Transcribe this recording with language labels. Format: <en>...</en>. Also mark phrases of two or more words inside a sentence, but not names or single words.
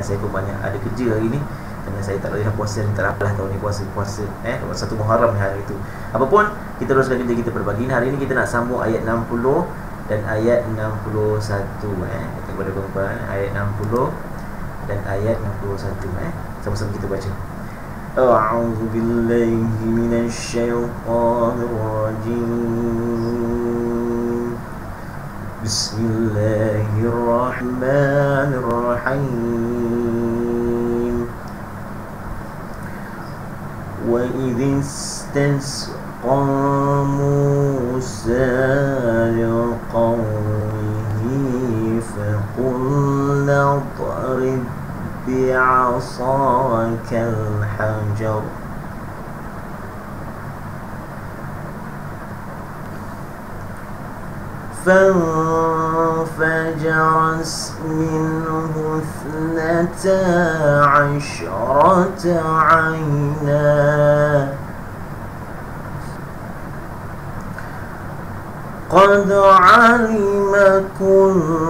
<ms>Saya pun banyak ada kerja hari ni, kerana saya tak boleh puasa ni, tak apalah tahun ni puasa 1 Muharram hari itu. Apapun, kita teruskan kerja kita pada pagi ni. Hari ni kita nak sambung ayat 60 dan ayat 61 kepada kawan-kawan, ayat 60 dan ayat 61 sama-sama kita baca.</ms> <ar>أعوذ بالله من الشيطان الرجيم. Bismillahirrahmanirrahim. وإذ استسقى موسى لقومه فقلنا اضرب بعصاك الحجر فانفجرت منه 12 عينا قد علم كل</ar>